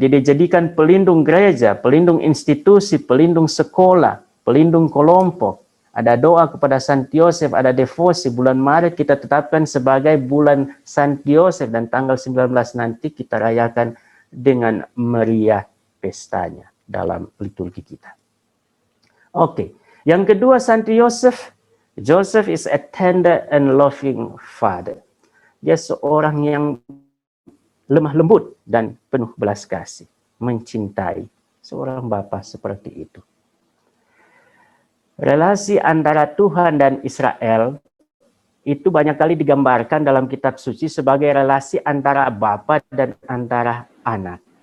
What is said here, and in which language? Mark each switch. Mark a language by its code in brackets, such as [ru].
[id] Dia dijadikan pelindung gereja, pelindung institusi, pelindung sekolah, pelindung kelompok. Ada doa kepada Santo Yosef, ada devosi. Bulan Maret kita tetapkan sebagai bulan Santo Yosef dan tanggal 19 nanti kita rayakan dengan meriah pestanya dalam liturgi kita. Oke, yang kedua Santo Yosef. [en] Joseph is a tender and loving father. [id] Dia seorang yang lemah lembut dan penuh belas kasih, mencintai, seorang bapa seperti itu. Relasi antara Tuhan dan Israel itu banyak kali digambarkan dalam kitab suci sebagai relasi antara bapa dan antara anak.